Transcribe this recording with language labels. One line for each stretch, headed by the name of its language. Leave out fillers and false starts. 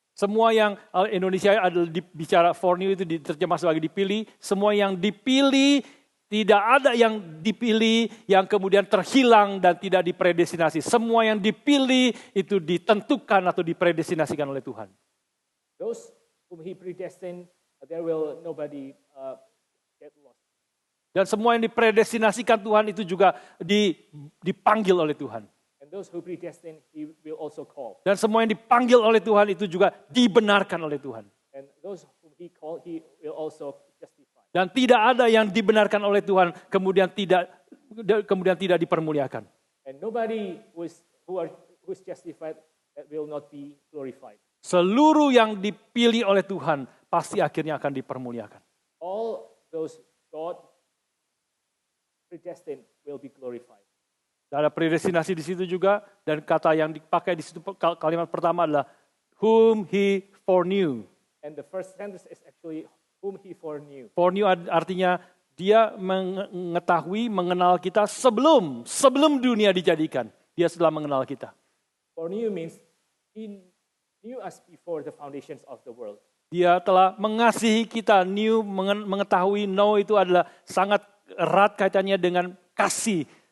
Indonesian: Semua yang Indonesia adalah bicara foreknew itu diterjemah sebagai dipilih. Semua yang dipilih, tidak ada yang dipilih yang kemudian terhilang dan tidak dipredestinasi. Semua yang dipilih itu ditentukan atau dipredestinasikan oleh Tuhan.
English: Those whom he predestined, there will nobody get lost.
Indonesian: Dan semua yang dipredestinasikan Tuhan itu juga dipanggil oleh Tuhan.
English: And those who predestined, he will also call.
Indonesian: Dan semua yang dipanggil oleh Tuhan itu juga dibenarkan oleh Tuhan.
English: And those whom he called, he will also justify.
Indonesian: Dan tidak ada yang dibenarkan oleh Tuhan kemudian tidak dipermuliakan.
English: And nobody who is justified that will not be glorified.
Indonesian: Seluruh yang dipilih oleh Tuhan pasti akhirnya akan dipermuliakan.
English: All those God predestined will be glorified.
Indonesian: Ada predestinasi di situ juga, dan kata yang dipakai di situ kalimat pertama adalah
English: whom he foreknew. And the first sentence is actually whom he foreknew.
Indonesian: Foreknew artinya dia mengetahui, mengenal kita sebelum dunia dijadikan. Dia sudah mengenal kita.
English: Foreknew means he knew us before the foundations of the world.
Indonesian: Dia telah mengasihi kita. Mengetahui, know itu adalah sangat erat kaitannya dengan kasih.